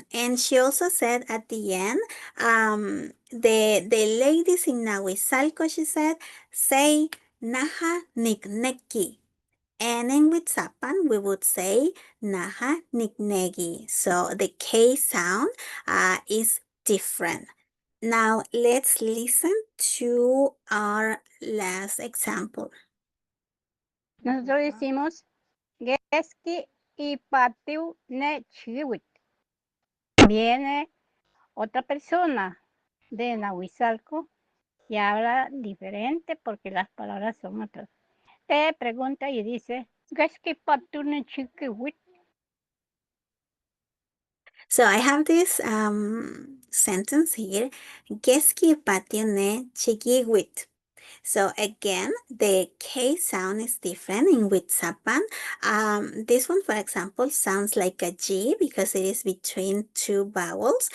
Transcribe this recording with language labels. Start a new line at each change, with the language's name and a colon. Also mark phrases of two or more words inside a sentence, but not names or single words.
English: And she also said at the end, the ladies in Nahuizalco, she said, say
Nahuatl languages: naha nikneki.
English: And in Witsapan, we would say
Nahuatl languages: naha niknegi.
English: So the K sound is different. Now let's listen to our last example.
Spanish: Nosotros decimos
Nahuatl languages: Geski y patiu ne chiwit.
Spanish: Viene otra persona de Nahuizalco y habla diferente porque las palabras son otras. Te pregunta y dice,
Nahuatl languages: Geski patiu ne chiwit.
English: So I have this sentence here,
Nahuatl languages: Geski patio ne chigiwit.
English: So again, the K sound is different in Witsapan. This one, for example, sounds like a G because it is between two vowels.